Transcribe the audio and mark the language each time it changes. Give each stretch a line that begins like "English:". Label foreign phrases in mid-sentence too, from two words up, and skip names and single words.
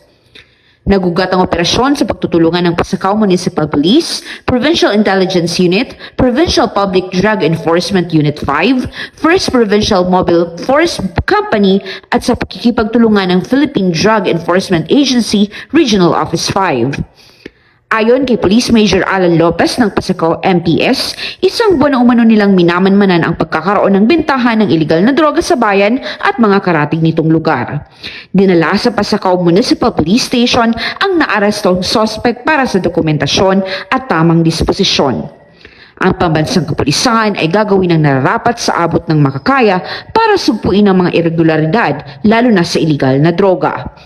Filipino: Nagugat ang operasyon sa pagtutulungan ng Pasakaw Municipal Police, Provincial Intelligence Unit, Provincial Public Drug Enforcement Unit 5, 1st Provincial Mobile Force Company at sa pakikipagtulungan ng Philippine Drug Enforcement Agency Regional Office 5. Ayon kay Police Major Alan Lopez ng Pasakaw MPS, isang buwan na umano nilang minamanmanan ang pagkakaroon ng bentahan ng iligal na droga sa bayan at mga karatig nitong lugar. Dinala sa Pasakaw Municipal Police Station ang naarestong suspect para sa dokumentasyon at tamang disposisyon. Ang pambansang kapulisan ay gagawin ng nararapat sa abot ng makakaya para sugpuin ang mga irregularidad, lalo na sa iligal na droga.